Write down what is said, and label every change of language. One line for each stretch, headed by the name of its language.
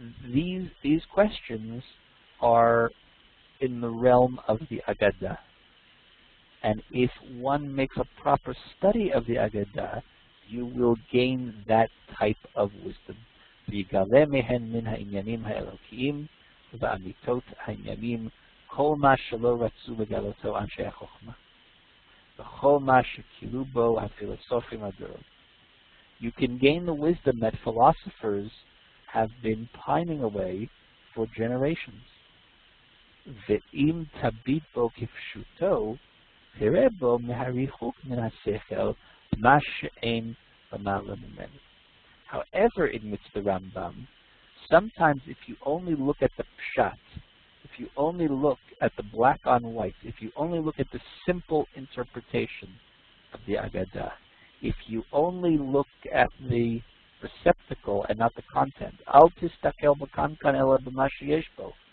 English: These questions are in the realm of the AGGADA. And if one makes a proper study of the AGGADA, you will gain that type of wisdom.
Hebrew: ויגלה מהן מן העניינים האלוקיים ואמיתות העניינים כל מה שלא רצו לגלותו אנשי החוכמה וכל מה שכילו בו הפילוסופים הדורות.
English: You can gain the wisdom that philosophers have been pining away for generations. ואם תביט בו כפשוטו, תראה בו מהריחוק מן השכל מה שאין למעלה ממנו. However, admits the Rambam, sometimes if you only look at the pshat, if you only look at the black on white, if you only look at the simple interpretation of the AGGADA, if you only look at the receptacle and not the content,
Hebrew: al tistakel b'kankan ela b'ma sheyesh bo.